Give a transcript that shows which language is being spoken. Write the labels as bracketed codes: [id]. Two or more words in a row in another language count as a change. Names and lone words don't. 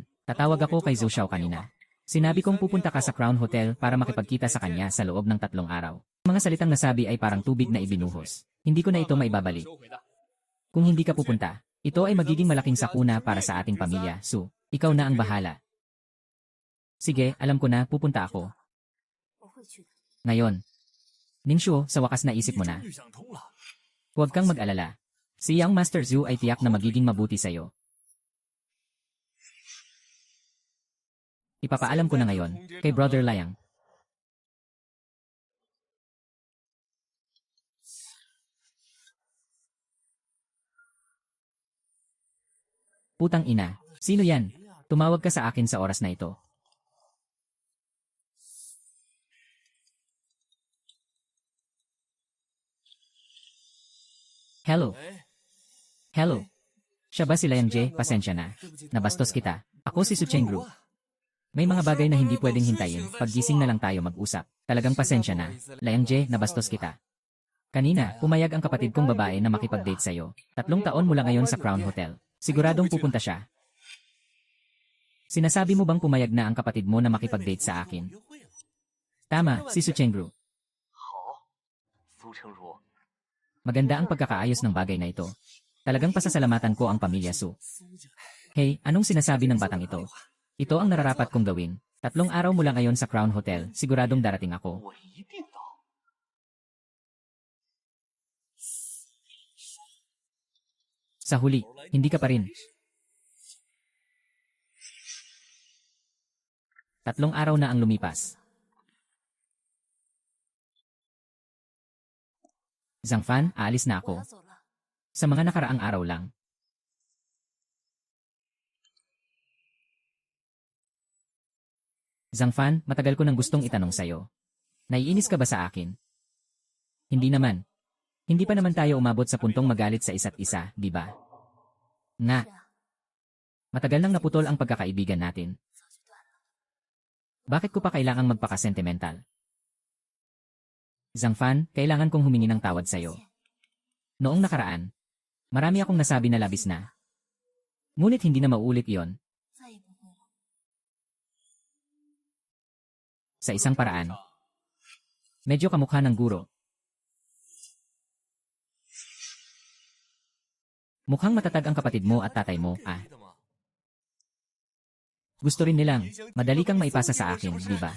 [tl] Tatawag ako kay Zhou Xiao kanina. Sinabi kong pupunta ka sa Crown Hotel para makipagkita sa kanya sa loob ng 3 araw. Ang mga salitang nasabi ay parang tubig na ibinuhos. Hindi ko na ito maibabalik. Kung hindi ka pupunta, ito ay magiging malaking sakuna para sa ating pamilya, Su. Ikaw na ang bahala. Sige, alam ko na, pupunta ako. [zh] 我会去的。 [tl] Ngayon. Ningxuo, sa wakas naisip mo na. [zh] 终于想通了。 [tl] Huwag kang mag-alala. Si Yang Master Zhu ay tiyak na magiging mabuti sa'yo. Ipapaalam ko na ngayon, kay Brother Liang. Putang ina, sino yan? Tumawag ka sa akin sa oras na ito. Hello. 哎， Hello. Siya ba si Liang Jie? Pasensya na. Nabastos kita. Ako si Su Chengru. May mga bagay na hindi pwedeng hintayin. Paggising na lang tayo mag-usap. Talagang pasensya na. Liang Jie, nabastos kita. Kanina, pumayag ang kapatid kong babae na makipag-date sa'yo. 3 taon mula ngayon sa Crown Hotel. Siguradong pupunta siya. Sinasabi mo bang pumayag na ang kapatid mo na makipag-date sa akin? [zh] 约会了。 [tl] Tama, si Su Chengru. [zh] 好，苏成儒， [tl] Maganda ang pagkakaayos ng bagay na ito. Talagang pasasalamatan ko ang pamilya Su. Hey, anong sinasabi ng batang ito? Ito ang nararapat kong gawin. 3 araw mula ngayon sa Crown Hotel, siguradong darating ako. [zh] 我一定到。 [tl] Sa huli, hindi ka pa rin. 3 araw na ang lumipas. Zhangfan, aalis na [zh] 我 [tl] ako. [zh] 要走了。 [tl] Sa mga nakaraang araw lang. Zhangfan, matagal ko nang gustong itanong sa'yo. Naiinis ka ba sa akin? Hindi naman. Hindi pa naman tayo umabot sa puntong magalit sa isa't isa, di ba? Nga. [zh] 是啊， [tl] Matagal nang naputol ang pagkakaibigan natin. [zh] 早就断了。 [tl] Bakit ko pa kailangang magpaka-sentimental? Zhangfan, kailangan kong humingi ng tawad sa'yo. Noong nakaraan, marami akong nasabi na labis na. Ngunit hindi na maulit iyon. [zh] 再也不会了。 [tl] Sa isang paraan, medyo kamukha ng guro. Mukhang matatag ang kapatid mo at tatay mo, ah. Gusto rin nilang, madali kang maipasa sa akin, di ba?